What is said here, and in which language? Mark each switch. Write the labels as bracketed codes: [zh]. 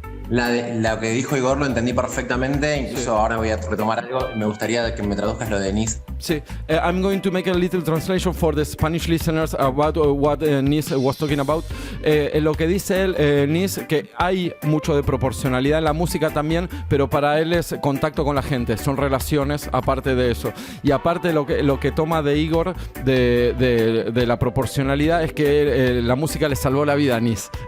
[es] Lo que dijo Igor lo entendí perfectamente, incluso ahora voy a retomar algo. Me gustaría que me traduzcas lo de Nis. [en] Sí, I'm going to make a little translation for the Spanish listeners about what Nis was talking about. [es] Lo que dice él, Nis, que hay mucho de proporcionalidad en la música también, pero para él es contacto con la gente, son relaciones aparte de eso. Y aparte lo que toma de Igor de la proporcionalidad es que la música le salvó la vida a Nis.